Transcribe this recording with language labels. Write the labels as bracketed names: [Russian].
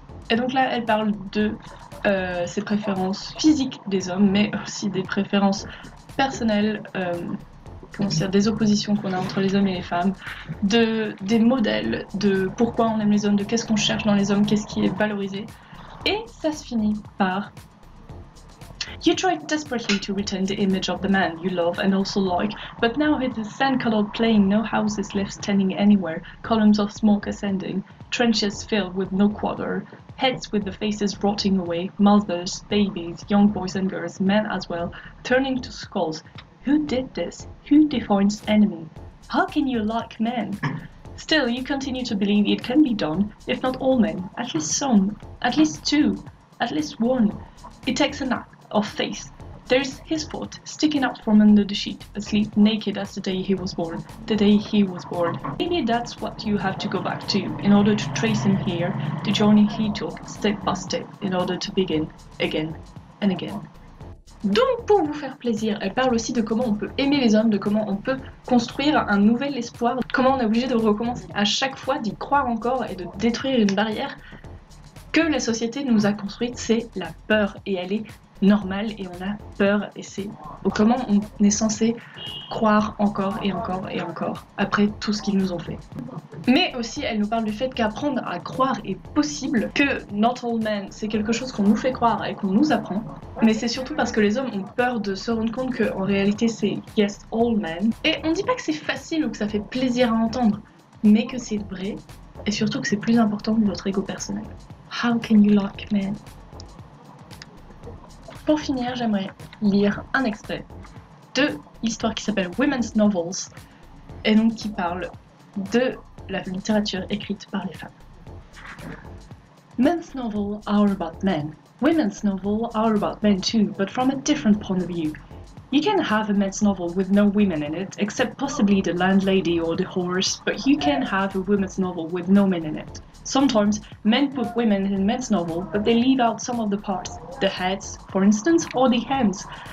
[French] Et donc là elle parle de ses préférences physiques des hommes, mais aussi des préférences personnelles, des oppositions qu'on a entre les hommes et les femmes, des modèles, de pourquoi on aime les hommes, de qu'est-ce qu'on cherche dans les hommes, qu'est-ce qui est valorisé. Et ça se finit par [English] You tried desperately to retain the image of the man you love and also like, but now it is sand-colored plain, no houses left standing anywhere, columns of smoke ascending, trenches filled with no quarter, heads with the faces rotting away, mothers, babies, young boys and girls, men as well, turning to skulls. Who did this? Who defines enemy? How can you like men? Still, you continue to believe it can be done, if not all men, at least some, at least two, at least one. It takes an act of faith. There's his foot sticking out from under the sheet, asleep naked as the day he was born, the day he was born. Maybe that's what you have to go back to in order to trace him here, the journey he took step by step in order to begin again and again. [French] Donc pour vous faire plaisir, elle parle aussi de comment on peut aimer les hommes, de comment on peut construire un nouvel espoir, comment on est obligé de recommencer à chaque fois, d'y croire encore et de détruire une barrière que la société nous a construite, c'est la peur et elle est normale et on a peur et c'est comment on est censé croire encore et encore et encore après tout ce qu'ils nous ont fait. Mais aussi elle nous parle du fait qu'apprendre à croire est possible, que [English] not all men [French] c'est quelque chose qu'on nous fait croire et qu'on nous apprend, mais c'est surtout parce que les hommes ont peur de se rendre compte qu'en réalité c'est [English] yes all men. [French] Et on dit pas que c'est facile ou que ça fait plaisir à entendre, mais que c'est vrai et surtout que c'est plus important que votre ego personnel. [English] How can you like men? [French] Pour finir, j'aimerais lire un extrait de l'histoire qui s'appelle Women's Novels et donc qui parle de la littérature écrite par les femmes. [English] Men's novels are about men. Women's novels are about men too, but from a different point of view. You can have a men's novel with no women in it, except possibly the landlady or the horse, but you can have a women's novel with no men in it. Sometimes men put women in men's novel, but they leave out some of the parts, the heads, for instance, or the hands.